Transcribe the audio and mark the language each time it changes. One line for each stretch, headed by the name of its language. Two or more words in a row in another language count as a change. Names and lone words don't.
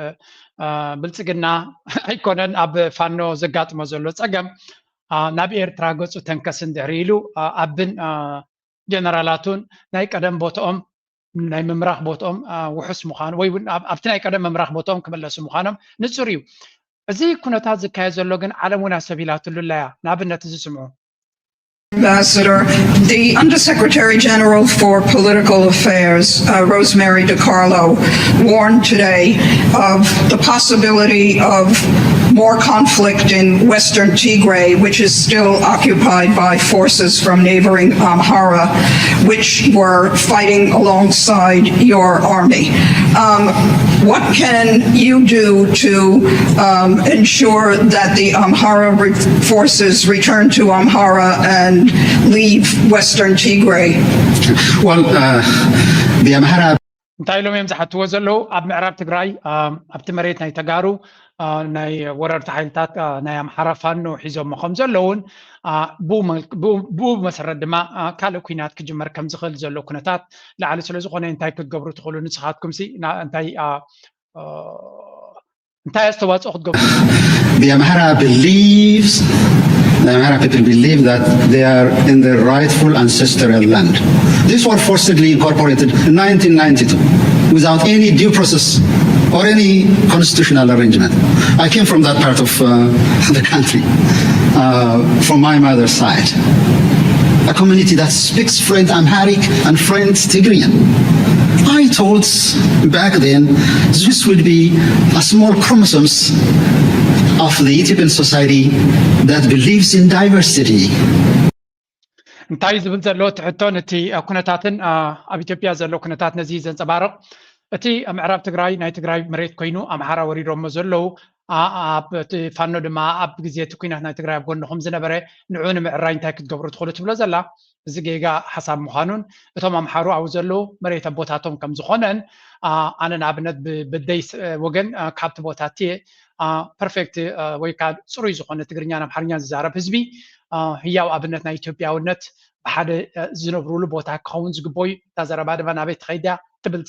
Tigrinya: ብልፅግና ኣይኮነን ኣብ ፋኖ ዘጋጥሞ ዘሎ ፀገም ናብ ኤርትራ ገፁ ተንከስን ድሕሪ ኢሉ ኣብን ጀነራላቱን ናይ ቀደም ቦትኦም ናይ ምምራኽ ቦትኦም ውሑስ ምዃኑ ወይ ኣብቲ ናይ ቀደም ምምራኽ ቦትኦም ክመለሱ ምዃኖም ንጹር እዩ እዚ ኩነታት ዝካየድ ዘሎ ግን ዓለም እውን ኣሰቢላትሉ ኣያ ንኣብነት እዚ ስምዑ
English: Ambassador, the Undersecretary General for Political Affairs, Rosemary DiCarlo, warned today of the possibility of more conflict in Western Tigray, which is still occupied by forces from neighboring Amhara, which were fighting alongside your army. What can you do to ensure that the Amhara forces return to Amhara and leave Western Tigray? Well, the Amhara
Tigrinya: እንታይ ኢሎም እዮም ዝሓትዎ ዘለዉ ኣብ ምዕራብ ትግራይ ኣብቲ መሬት ናይ ተጋሩ ናይ ወረርቲ ሓይልታት ናይ ኣምሓራ ፋኖ ሒዞም ከም ዘለውን ብኡ መሰረት ድማ ካልእ ኩናት ክጅመር ከም ዝኽእል ዘሎ ኩነታት ላዕሊ ስለ ዝኾነ እንታይ ክትገብሩ ትኽእሉ ንስኻትኩም እንታይ ኣስተዋፅኦ ክትገብሩ
English: The Amhara people believe that they are in their rightful ancestral land. These were forcibly incorporated in 1992 without any due process or any constitutional arrangement. I came from that part of the country, from my mother's side. A community that speaks fluent Amharic and fluent Tigrian. I thought back then this would be a small chromosomes of the Ethiopian society that believes in diversity.
Tigrinya: እንታይ ዝብል ዘሎ ትሕቶ ነቲ ኩነታትን ኣብ ኢትዮጵያ ዘሎ ኩነታት ነዚ ዘንፀባርቕ እቲ ምዕራብ ትግራይ ናይ ትግራይ መሬት ኮይኑ ኣምሓራ ወሪዶሞ ዘለዉ ኣብ ፋኖ ድማ ኣብ ግዜ እቲ ኩናት ናይ ትግራይ ኣብ ጎንኹም ዝነበረ ንዑ ንምዕራይ እንታይ ክትገብሩ ትኽእሉ ትብሎ ዘላ እዚ ጌጋ ሓሳብ ምዃኑን እቶም ኣምሓሩ ኣብኡ ዘለዉ መሬት ኣቦታቶም ከም ዝኾነን ኣነ ንኣብነት ብደይ ወገን ካብቲ ቦታ እትየ ፐርፌክት ወይ ከዓ ፅሩይ ዝኾነ ትግርኛን ኣምሓርኛን ዝዛረብ ህዝቢ ህያው ኣብነት ናይ ኢትዮጵያውነት ብሓደ ዝነብሩሉ ቦታ ክኸውን ዝግበዩ እታ ዘረባ ድማ ናበይ ትኸይድያ እቲ